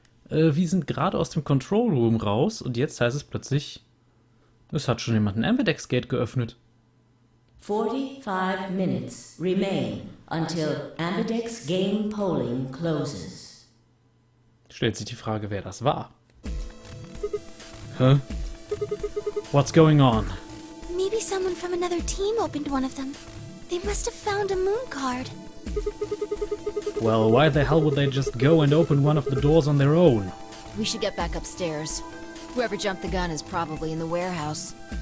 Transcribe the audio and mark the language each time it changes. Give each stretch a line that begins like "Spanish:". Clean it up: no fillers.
German: Wir sind gerade aus dem Control Room raus und jetzt heißt es plötzlich, es hat schon jemand ein MAGIX Gate geöffnet.
English: 45 minutes remain until MAGIX game polling closes.
German: Stellt sich die Frage, wer das war.
English: Hä? What's going on? Maybe someone from another team opened one of them. They must have found a moon card. Well, why the hell would they just go and open one of the doors on their own? We should get back upstairs. Whoever jumped the gun is probably in the warehouse.